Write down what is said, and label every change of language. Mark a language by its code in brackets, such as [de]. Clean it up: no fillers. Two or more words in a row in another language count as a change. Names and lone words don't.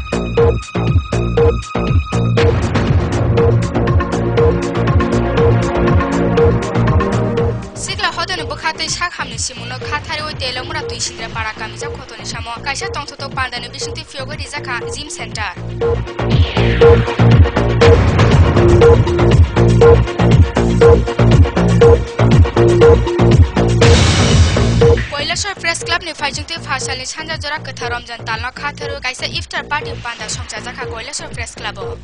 [trp] Sikla hodoni bukhate sakhamni simuno khathari oi telamura tui sindra para kamija khotoni samo kaisa tongthoto pandani bisunti fiogo rijaka [en] gym center [trp] কৈলাসর প্রেস ক্লাব ni faijingtui phasalni sanja jora kotha Ramjan talno khatharu kaisa iftar party panda songcha jakha কৈলাসর প্রেস ক্লাব